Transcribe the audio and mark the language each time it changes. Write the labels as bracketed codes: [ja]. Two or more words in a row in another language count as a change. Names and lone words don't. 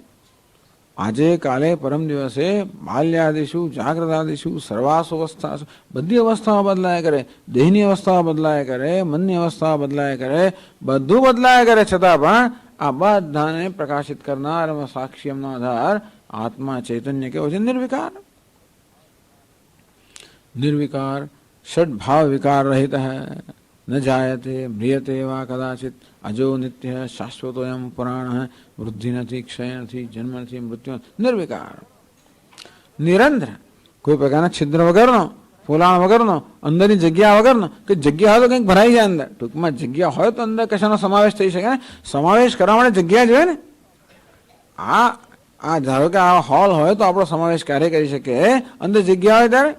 [gu] આજે, કાલે, પરમ દિવસે, [sa] બાલ્યાદિશુ, જાગ્રતાદિશુ, સર્વાસુ અવસ્થા, [gu] બધી અવસ્થાઓ બદલાયા કરે. દેહની અવસ્થાઓ બદલાયા કરે, મનની અવસ્થાઓ બદલાયા કરે, બધું બદલાયા કરે. છતાં પણ આ બધાને પ્રકાશિત કરનાર સાક્ષી એમનો આધાર આત્મા ચૈતન્ય કેવો છે? નિર્વિકાર. [hi] निर्विकार षड्भाव विकार रहित है, न जायते म्रियते वा कदाचित, अजो नित्य है, शाश्वतोयम पुराण है, [gu] वृद्धि નથી, ક્ષય નથી, જન્મ નથી, મૃત્યુ નથી, નિર્વિકાર નિરંતર, કોઈ પ્રકારના છિદ્ર વગરનો, પોલાણ વગરનો, અંદરની જગ્યા વગરનો, કે જગ્યા હોય તો કંઈક ભરાઈ જાય અંદર, ટૂંકમાં જગ્યા હોય તો અંદર કશાનો સમાવેશ થઈ શકે ને, સમાવેશ કરવા માટે જગ્યા જોઈએ ને. આ ધારો કે આ હોલ હોય તો આપણો સમાવેશ ક્યારે કરી શકે, અંદર જગ્યા હોય ત્યારે.